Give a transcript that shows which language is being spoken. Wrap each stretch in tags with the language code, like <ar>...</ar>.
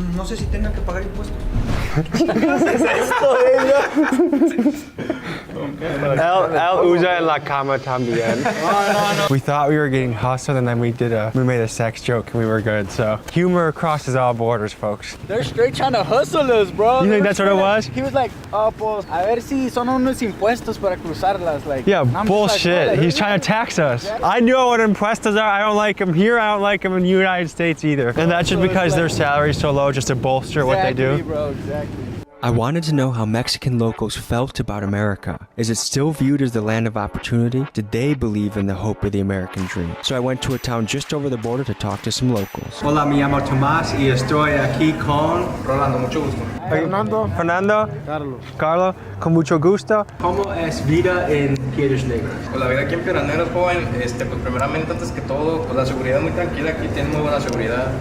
<es>No sé si tengan que pagar impuestos. El usa en la cama también.</es> <en>We thought we were getting hustled, and then we made a sex joke and we were good. So humor crosses all borders, folks. They're straight trying to hustle us, bro. You think that's what it was? He was like,</en> <es>oh, pues, a ver si son unos impuestos para cruzarlas.</es> <en>Like, yeah, bullshit. Like, he's trying to tax us. Exactly. I know what impuestos are. I don't like them here. I don't like them in the United States either. And that's just because their salary is so low, just to bolster what they do. Bro, exactly. I wanted to know how Mexican locals felt about America. Is it still viewed as the land of opportunity? Did they believe in the hope of the American dream? So I went to a town just over the border to talk to some locals.</en> <es>Hola, me llamo Tomás y estoy aquí con Rolando, mucho gusto. Fernando. Carlos, con mucho gusto. ¿Cómo es vida en Piedras Negras? Pues la vida aquí en Piedras Negras, joven, pues primeramente, antes que todo, pues la seguridad es muy tranquila, aquí tienen muy buena seguridad.</es>